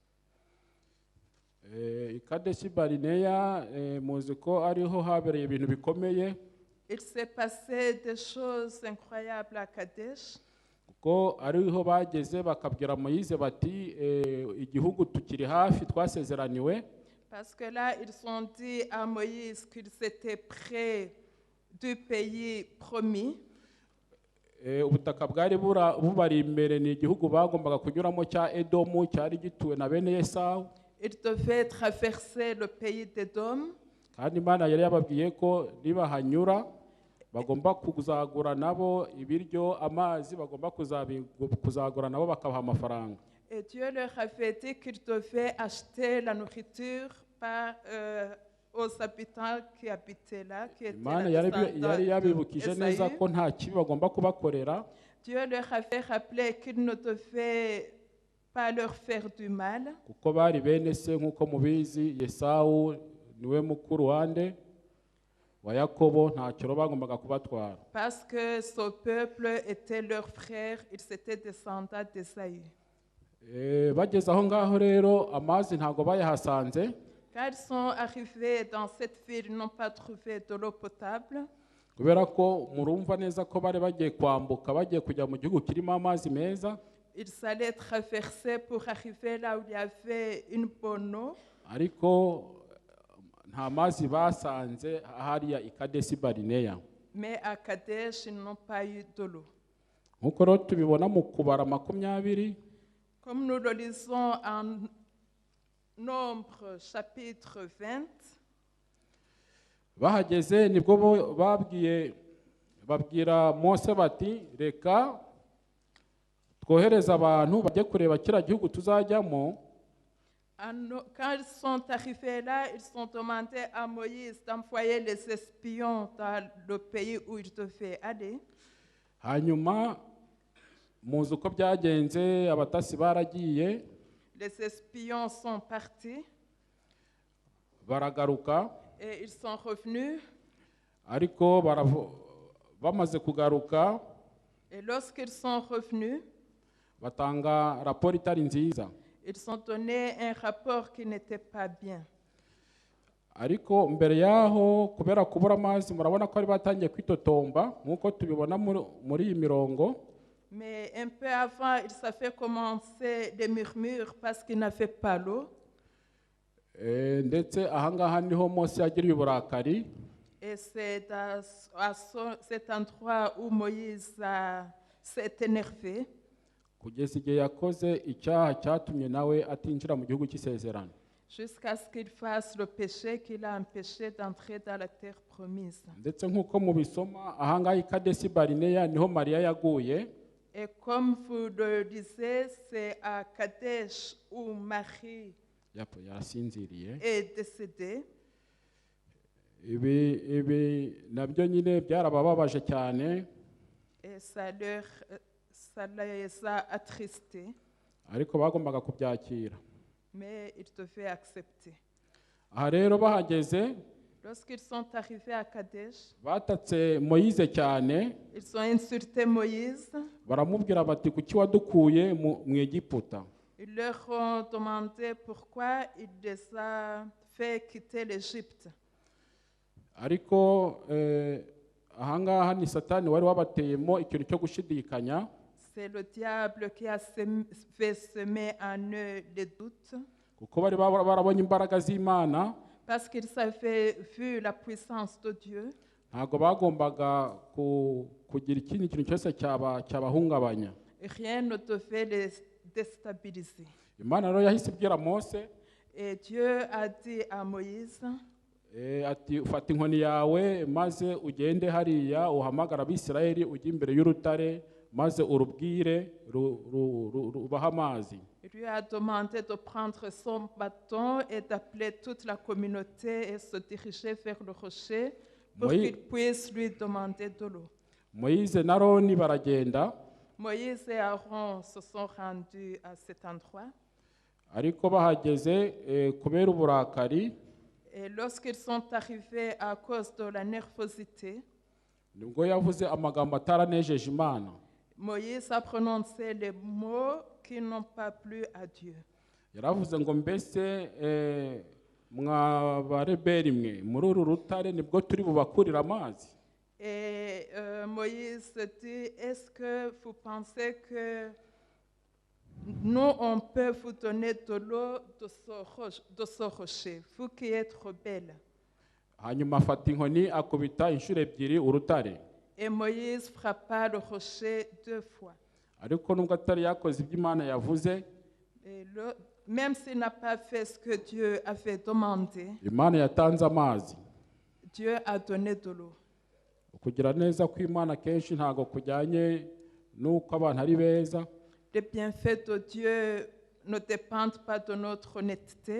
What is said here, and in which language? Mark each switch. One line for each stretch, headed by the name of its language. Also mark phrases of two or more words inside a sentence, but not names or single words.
Kinyarwanda: I Kadeshi Barineya muzi ko ariho habereye ibintu bikomeye.
French: Il s'est passé des choses incroyables à Kadesh.
Kinyarwanda: Kuko ariho bageze bakabwira Moïse bati igihugu tukiri hafi twasezeraniwe.
French: Parce que là, ils ont dit à Moïse qu'ils étaient près du pays promis.
Kinyarwanda: Ubutaka bwari bubari imbere ni igihugu bagombaga kunyuramo cya Edomu cyari gituwe na bene Esawu.
French: Ils devaient traverser le pays d'Édom.
Kinyarwanda: kandi Imana yari yababwiye ko nibahanyura bagomba kuzagura nabo ibiryo, amazi bagomba kuzagura nabo bakabaha amafaranga.
French: Et Dieu leur avait dit qu'ils devaient acheter la nourriture aux habitants qui habitaient là, qui étaient
Kinyarwanda: Imana
French: la
Kinyarwanda: yari
French: descendance
Kinyarwanda: yabibukije neza
French: d'Ésaü.
Kinyarwanda: ko nta kibi bagomba kubakorera,
French: Dieu leur avait rappelé qu'ils ne devaient pas leur faire du mal,
Kinyarwanda: kuko bari bene se nk'uko mubizi. Yesawu niwe mukuru wande wa Yakobo, ntacyo bagombaga kubatwara.
French: parce que ce peuple était leur frère, ils étaient descendants d'Ésaü.
Kinyarwanda: Bageze aho ngaho rero amazi ntago bayahasanze,
French: Quand ils sont arrivés dans cette ville, ils n'ont pas trouvé de l'eau potable.
Kinyarwanda: kubera ko murumva neza ko bari bagiye kwambuka bagiye kujya mu gihugu kirimo amazi meza,
French: Ils allaient traverser pour arriver là où il y avait une bonne eau.
Kinyarwanda: ariko nta mazi basanze hariya i Kadesi Barineya.
French: Mais à Kadesh, ils n'ont pas eu de l'eau.
Kinyarwanda: Nk'uko rero tubibona mu kubara 20,
French: Comme nous le lisons en Nombre chapitre 20,
Kinyarwanda: bahageze nibwo babwira Mose bati reka twohereza abantu bajye kureba kiriya gihugu tuzajyamo.
French: quand ils sont arrivés là, ils ont demandé à Moïse d'envoyer les espions dans le pays où ils devaient aller.
Kinyarwanda: Hanyuma muzi uko byagenze, abatasi baragiye
French: Les espions sont partis
Kinyarwanda: baragaruka,
French: et ils sont revenus.
Kinyarwanda: ariko bamaze kugaruka
French: Et lorsqu'ils sont revenus,
Kinyarwanda: batanga raporo itari nziza.
French: ils ont donné un rapport qui n'était pas bien.
Kinyarwanda: Ariko mbere yaho kubera kubura amazi, murabona ko ari batangiye kwitotomba nk'uko tubibona muri iyi mirongo.
French: Mais un peu avant, ils avaient commencé des murmures parce qu'ils n'avaient pas l'eau.
Kinyarwanda: Ndetse ahangaha niho Mose yagiriye uburakari,
French: Et c'est à cet endroit où Moïse s'est énervé
Kinyarwanda: kugeza igihe yakoze icyaha cyatumye nawe atinjira mu gihugu cy'isezerano.
French: jusqu'à ce qu'il fasse le péché qui l'a empêché d'entrer dans la terre promise.
Kinyarwanda: Ndetse nk'uko mubisoma ahangaha i Kadesi Barineya niho Mariya yaguye.
French: Et comme vous le disiez, c'est à Kadesh où Marie
Kinyarwanda: Yasinziriye.
French: est décédée.
Kinyarwanda: Ibi nabyo nyine byarabababaje cyane,
French: Et ça les a attristés,
Kinyarwanda: ariko bagombaga kubyakira.
French: mais ils devaient accepter.
Kinyarwanda: Aha rero bahageze
French: Lorsqu'ils sont arrivés à Kadesh,
Kinyarwanda: batatse Moyize cyane,
French: ils ont insulté Moïse.
Kinyarwanda: baramubwira bati kuki wadukuye mu Egiputa.
French: Ils leur ont demandé pourquoi il les a fait quitter l'Égypte.
Kinyarwanda: Ariko ahangaha ni Satani wari wabateyemo ikintu cyo gushidikanya.
French: C'est le diable qui a fait semer en eux les doutes,
Kinyarwanda: Kuko bari barabonye imbaraga z'Imana,
French: parce qu'ils avaient vu la puissance de Dieu.
Kinyarwanda: ntago bagombaga kugira ikindi kintu cyose cyabahungabanya.
French: Rien ne devait les déstabiliser.
Kinyarwanda: Imana rero yahise ibwira Mose
French: Et Dieu a dit à Moïse,
Kinyarwanda: ati ufata inkoni yawe maze ugende hariya uhamagara Abisirayeli ujye imbere y'urutare maze urubwire rubaha amazi.
French: il lui a demandé de prendre son bâton et d'appeler toute la communauté et se diriger vers le rocher pour qu'il puisse lui demander de l'eau.
Kinyarwanda: Moïse na Aroni baragenda,
French: Moïse et Aaron se sont rendus à cet endroit.
Kinyarwanda: ariko bahageze kubera uburakari,
French: Et lorsqu'ils sont arrivés à cause de la nervosité,
Kinyarwanda: nibwo yavuze amagambo ataranejeje Imana.
French: Moïse a prononcé les mots qui n'ont pas plu à Dieu.
Kinyarwanda: Yaravuze ngo mbese mwabareberi mwe muri uru rutare nibwo turi bubakurira amazi.
French: Et Moïse dit, est-ce que vous pensez que nous, on peut vous donner de l'eau de ce rocher, vous qui êtes rebelles?
Kinyarwanda: Hanyuma afata inkoni akubita inshuro ebyiri urutare.
French: Et Moïse frappa le rocher 2 fois.
Kinyarwanda: Ariko nubwo atari yakoze ibyo Imana yavuze,
French: Et même s'il n'a pas fait ce que Dieu avait demandé,
Kinyarwanda: Imana yatanze amazi.
French: Dieu a donné de l'eau.
Kinyarwanda: ukugira neza kw'Imana kenshi ntago kujyanye n'uko abantu ari beza.
French: Les bienfaits de Dieu ne dépendent pas de notre honnêteté,